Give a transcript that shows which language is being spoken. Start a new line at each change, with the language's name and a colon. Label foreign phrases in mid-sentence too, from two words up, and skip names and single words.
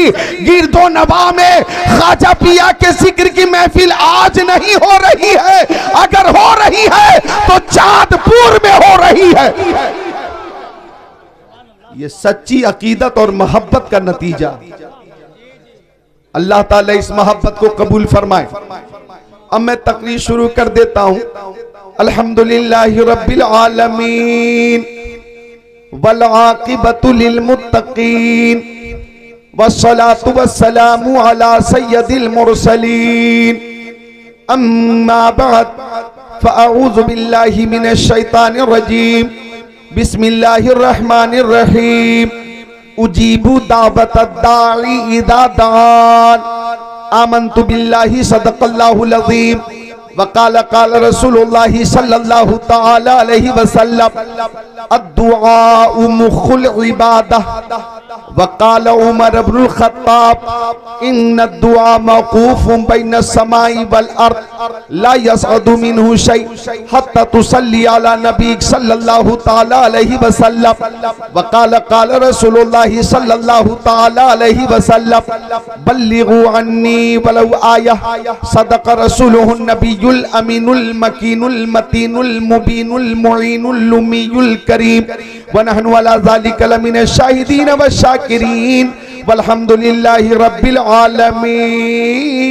Urdu: گرد و نواح میں خواجہ پیا کے ذکر کی محفل آج نہیں ہو رہی ہے، اگر ہو رہی ہے تو چاندپور میں ہو رہی ہے. یہ سچی عقیدت اور محبت کا نتیجہ. اللہ تعالیٰ اس محبت کو قبول فرمائے. اب میں تقریر شروع کر دیتا ہوں.
Arabic: الحمد لله رب العالمين والعاقبة للمتقين والصلاة والسلام على سيد المرسلين أما بعد فأعوذ بالله من الشيطان الرجيم بسم الله الرحمن الرحيم أجيب دعوة الداع إذا دعان آمنت بالله صدق الله العظيم وقال قال رسول الله صلى الله تعالى عليه وسلم الدعاء مخ العبادة وقال عمر ابن الخطاب إن الدعاء موقوف بين السماء والأرض لا يصعد منه شيء حتى تصلي على النبي صلى الله تعالى عليه وسلم وقال قال رسول الله صلى الله تعالى عليه وسلم بلغوا عني ولو آية صدق رسوله النبي الأمين المكين المتين المبين المعين اللمعي الكريم ونحن على ذلك لمن الشاهدين والشاكرين والحمد لله رب العالمين.